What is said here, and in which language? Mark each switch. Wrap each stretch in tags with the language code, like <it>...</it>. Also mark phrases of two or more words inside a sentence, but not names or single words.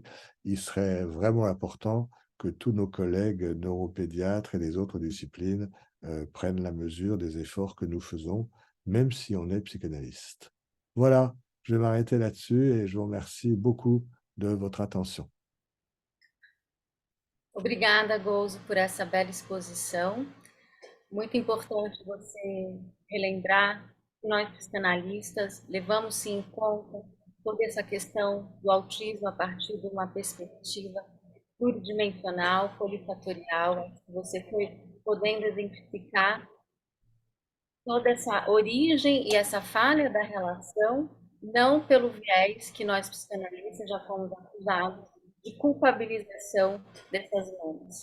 <fr>Il serait vraiment important que tous nos collègues neuropédiatres et des autres disciplines prennent la mesure des efforts que nous faisons, même si on est psychanalyste. Voilà, je vais m'arrêter là-dessus et je vous remercie beaucoup de votre attention.</fr> <pt>Obrigada, Gouzo, por essa bela exposição. Muito importante você relembrar que nós psicanalistas levamos sim em conta toda essa questão do autismo a partir de uma perspectiva pluridimensional, polifatorial, você foi podendo identificar toda essa origem e essa falha da relação, não pelo viés que nós psicanalistas já fomos acusados de culpabilização dessas mães.</pt>